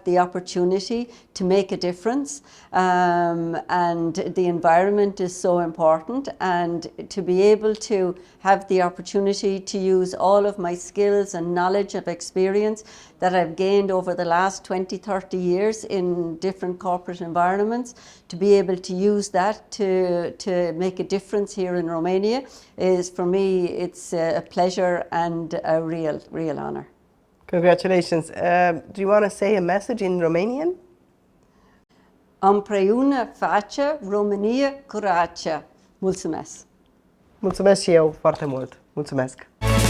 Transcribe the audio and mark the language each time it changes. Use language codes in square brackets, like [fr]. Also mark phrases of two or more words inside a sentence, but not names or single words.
[en] the opportunity to make a difference, and the environment is so important, and to be able to have the opportunity to use all of my skills and knowledge of experience that I've gained over the last 20-30 years in different corporate environments, to be able to use that to make a difference here in Romania is, for me, it's a pleasure and a real honor. Congratulations. Do you want to say a message in Romanian? [ro] Împreună face România curată. Mulțumesc! Mulțumesc și eu foarte mult. Mulțumesc!